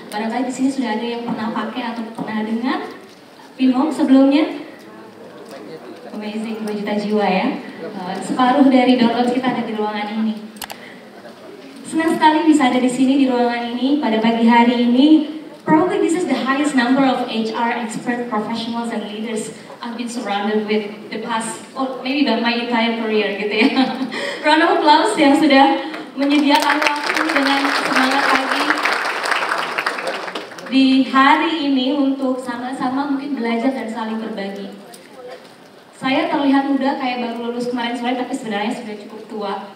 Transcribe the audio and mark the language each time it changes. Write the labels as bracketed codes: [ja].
[id] Barangkali di sini sudah ada yang pernah pakai atau pernah dengar Pinhome sebelumnya. Amazing, 2 juta jiwa ya. Separuh dari download kita ada di ruangan ini. Senang sekali bisa ada di sini di ruangan ini pada pagi hari ini. [en] Probably this is the highest number of HR expert professionals and leaders I've been surrounded with the past, or maybe my entire career gitu ya. Round of applause [id] yang sudah menyediakan waktu dengan semangat pagi di hari ini untuk sama-sama mungkin belajar dan saling berbagi. Saya terlihat muda kayak baru lulus kemarin sore, tapi sebenarnya sudah cukup tua.